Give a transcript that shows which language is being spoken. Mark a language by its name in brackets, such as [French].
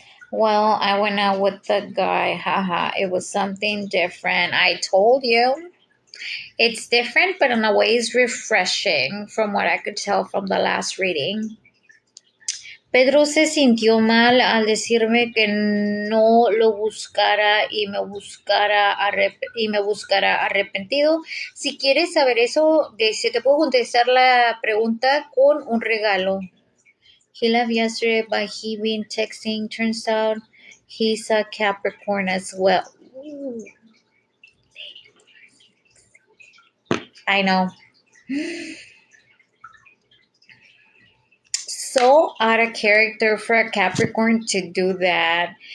[English] Well, I went out with the guy. Haha, it was something different. I told you. It's different, but in a way it's refreshing from what I could tell from the last reading. [Spanish] Pedro se sintió mal al decirme que no lo buscara y me buscara arrepentido. Si quieres saber eso, se te puedo contestar la pregunta con un regalo. [English] He left yesterday, but he been texting. Turns out he's a Capricorn as well. Ooh. I know. So out of character for a Capricorn to do that.